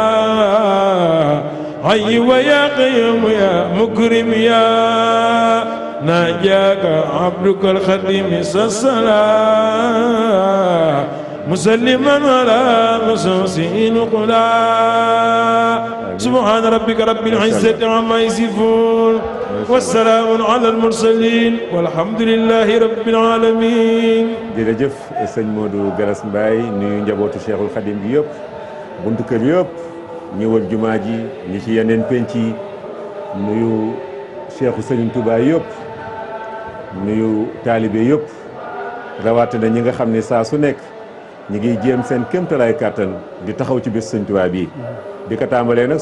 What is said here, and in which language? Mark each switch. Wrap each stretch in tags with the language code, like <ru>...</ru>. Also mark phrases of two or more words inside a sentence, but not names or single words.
<ar>حي ويا قيوم يا مكرم يا ناجاك عبدك الخديم الصلاة مسلما على مسوسين قلا سبحان ربك رب العزة عما يصفون والسلام على المرسلين والحمد لله رب العالمين.</ar> <wo>jërëjëf sëñ Modou Galas Mbaye nuyu njabootu Cheikhul Khadim bi yëpp buntu kër yëpp ñëwal jumaa ji ñi ci yeneen penc yi nuyu Cheikhu Serigne Touba yëpp nuyu taalibe yëpp rawatina ñi nga xam ne saa su nekk ñi ngi jéem seen kéemtalaay kàttan di taxaw ci bés Sëñ Tuubaa bii di ko tàmbalee nag</wo>